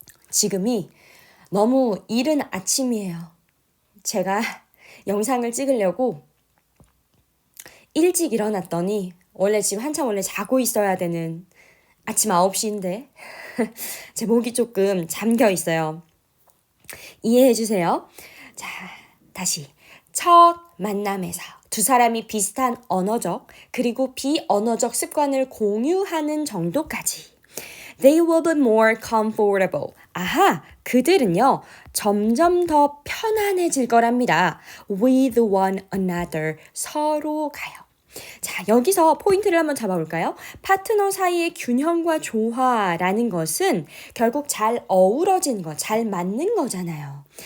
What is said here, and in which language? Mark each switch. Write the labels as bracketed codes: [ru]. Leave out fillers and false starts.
[ko] 지금이 너무 이른 아침이에요. 제가 영상을 찍으려고 일찍 일어났더니 원래 지금 한참 자고 있어야 되는 아침 9시인데 제 목이 조금 잠겨 있어요. 이해해 주세요. 자, 다시. 첫 만남에서 두 사람이 비슷한 언어적 그리고 비언어적 습관을 공유하는 정도까지. [en] They will be more comfortable. [ko] 아하, 그들은요, 점점 더 편안해질 거랍니다. [en] With one another. [ko] 서로가요. 자, 여기서 포인트를 한번 잡아볼까요? 파트너 사이의 균형과 조화라는 것은 결국 잘 어우러진 거, 잘 맞는 거잖아요.